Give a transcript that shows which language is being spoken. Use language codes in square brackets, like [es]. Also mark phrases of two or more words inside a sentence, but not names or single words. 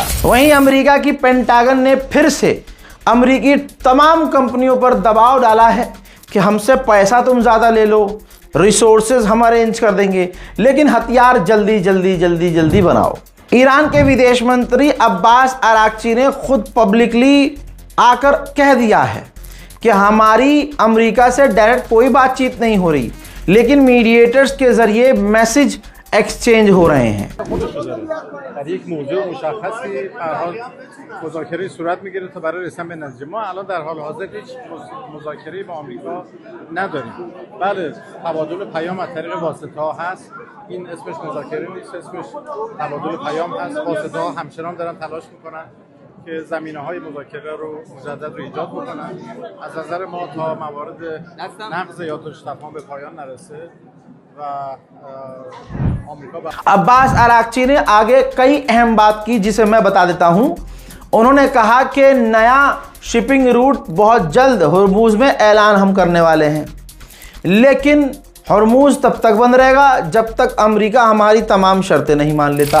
[hi] वहीं अमेरिका की पेंटागन ने फिर से अमेरिकी तमाम कंपनियों पर दबाव डाला है कि हमसे पैसा तुम ज़्यादा ले लो, रिसोर्सेज हम अरेंज कर देंगे, लेकिन हथियार जल्दी जल्दी जल्दी जल्दी बनाओ। ईरान के विदेश मंत्री अब्बास अराक्ची ने खुद पब्लिकली आकर कह दिया है कि हमारी अमेरिका से डायरेक्ट कोई बातचीत नहीं हो रही, लेकिन मीडिएटर्स के ज़रिए [en] message exchange [hi] हो रहे हैं। [fa] در یک موضوع مشخصی هر حال مذاکره صورت میگیره تا برای رسیدن به نتیجه. ما الان در حال حاضر هیچ مذاکره با آمریکا نداریم. بله تبادل پیام از طریق واسطه ها هست، این اسمش مذاکره نیست، اسمش تبادل پیام هست. واسطه ها همچنان دارن تلاش میکنن که زمینه های مذاکره رو مجدد رو ایجاد بکنن. از نظر ما تا موارد نقض یادداشت تفاهم به پایان نرسه [hi] अब्बास अराक्ची ने आगे कई अहम बात की जिसे मैं बता देता हूं। उन्होंने कहा कि नया [en] shipping route [hi] बहुत जल्द हॉर्मूज में ऐलान हम करने वाले हैं, लेकिन हॉर्मूज तब तक बंद रहेगा जब तक अमेरिका हमारी तमाम शर्तें नहीं मान लेता।